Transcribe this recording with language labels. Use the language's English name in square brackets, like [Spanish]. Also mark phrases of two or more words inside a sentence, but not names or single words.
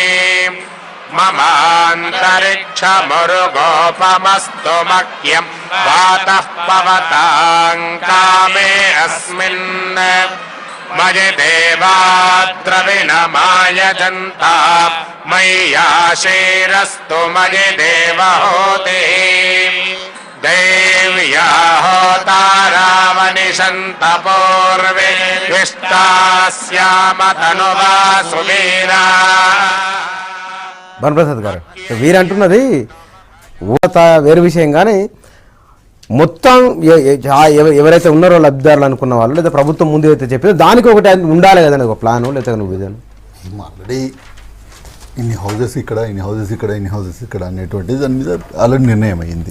[Sanskrit] ममान्तरिक्षमुरुगोपमस्तु मह्यम् वातः पवताम् कामे अस्मिन् मयि देवाद्रविणमायजन्ता मय्याशेरस्तु मयि देवहोतिः देव्या होतारावनिशन्त पूर्वे विष्टास्यामतनुवा सुवीरा [Telugu] భానుప్రసాద్ గారు వీరు అంటున్నది ఊత వేరు విషయం, కానీ మొత్తం ఎవరైతే ఉన్నారో లబ్ధిదారులు అనుకున్న వాళ్ళు లేదా ప్రభుత్వం ముందు అయితే చెప్పిందో దానికి ఒకటి ఉండాలి కదండి, ఒక ప్లాను లేదా నువ్వు విధానం. ఆల్రెడీ ఇన్ని హౌజెస్ ఇక్కడ, ఇన్ని హౌజెస్ ఇక్కడ, ఇన్ని హౌజెస్ ఇక్కడ అనేటువంటిది దాని మీద ఆల్రెడీ నిర్ణయం అయింది.